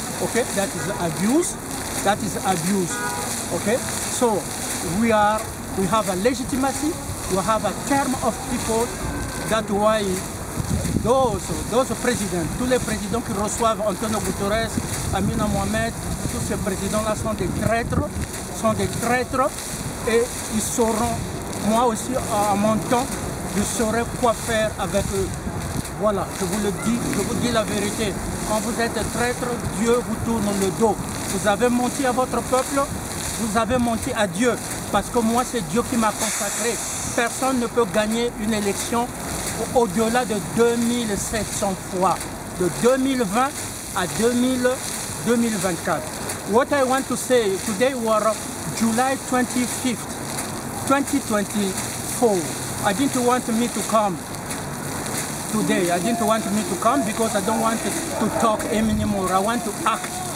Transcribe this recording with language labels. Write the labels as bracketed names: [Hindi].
[English] Okay, that is abuse. That is abuse. Okay, so we have a legitimacy. We have a term of people. That's why those [French] présidents, tous les présidents qui reçoivent Antonio Guterres, Amina Mohamed, tous ces présidents-là sont des traîtres, et ils sauront, moi aussi à mon temps, je saurais quoi faire avec eux. Voilà, je vous le dis, je vous dis la vérité. Quand vous êtes traître, Dieu vous tourne le dos. Vous avez menti à votre peuple, vous avez menti à Dieu. Parce que moi, c'est Dieu qui m'a consacré. Personne ne peut gagner une élection au-delà de 2700 fois. De 2020 à 2024. [English] What I want to say, today was July 25th, 2024. I didn't want me to come today. I didn't want me to come because I don't want to talk anymore. I want to act.